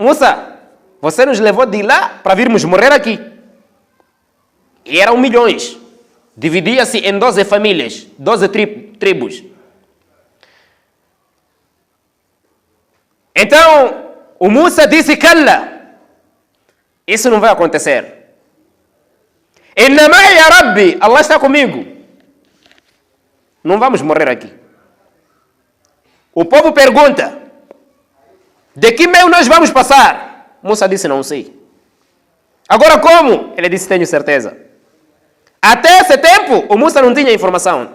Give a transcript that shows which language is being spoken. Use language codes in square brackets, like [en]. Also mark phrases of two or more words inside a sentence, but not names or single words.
[pt] Musa, você nos levou de lá para virmos morrer aqui. E eram milhões. Dividia-se em 12 famílias, 12 tribos. Então, o Musa disse, Kalla, isso não vai acontecer. [ar] إن معي يا ربي, Allah [pt] está comigo. Não vamos morrer aqui. O povo pergunta, de que meio nós vamos passar? Musa disse, não sei. Agora como? Ele disse, tenho certeza. Até esse tempo, o Musa não tinha informação.